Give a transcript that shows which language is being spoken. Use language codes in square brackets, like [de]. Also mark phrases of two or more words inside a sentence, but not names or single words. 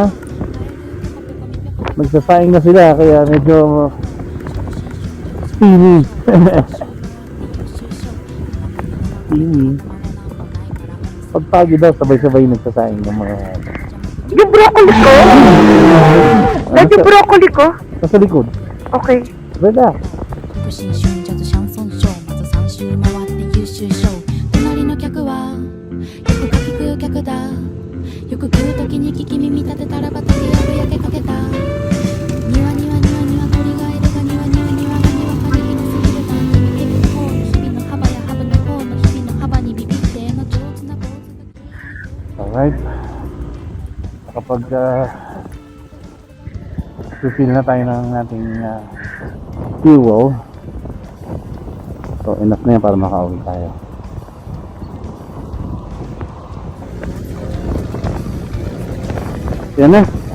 [tl] Nagsasaing na sila kaya medyo steamy. Steamy. Pagpagi daw, sabay-sabay nagsasaing ng mga... Yung broccoli ko? Yung broccoli ko? Nasa likod. Okay. Relax. [ja] 不審春ジャズシャンソンショーまず3周回って優秀賞隣の客はよくかき食う客だよく食う時に聞き耳立てたらばとりあえず焼けかけたにわにわにわにわ鳥がいるがにわにわにわがにわかに広すぎるだ日々の方の日々の幅やハブの方の日々の幅にビビっての上手な坊主が [tl] Alright. Kapag refill na tayo ng ating fuel. So enough na yan para makauwi tayo. Yan na.